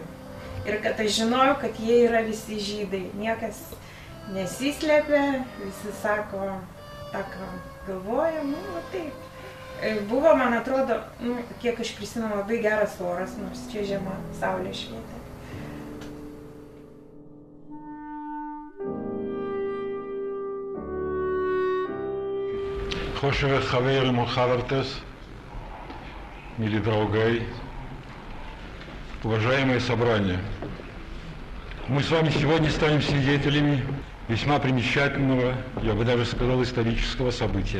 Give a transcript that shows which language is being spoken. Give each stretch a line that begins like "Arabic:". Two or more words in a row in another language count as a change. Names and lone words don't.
Lithuanian: Ir kad aš žinojau, kad jie yra visi žydai. Niekas nesislėpia, visi sako, tą ką galvoja, taip. Buvo, man atrodo, kiek aš prisimenu, labai geras oras, nors čia žiema, saulė švietė.
Hebrew: חשובים חברים חברות,
Russian: мили дорогой, уважаемые собрания, мы с вами сегодня станем свидетелями весьма примечательного, я бы даже сказал, исторического события.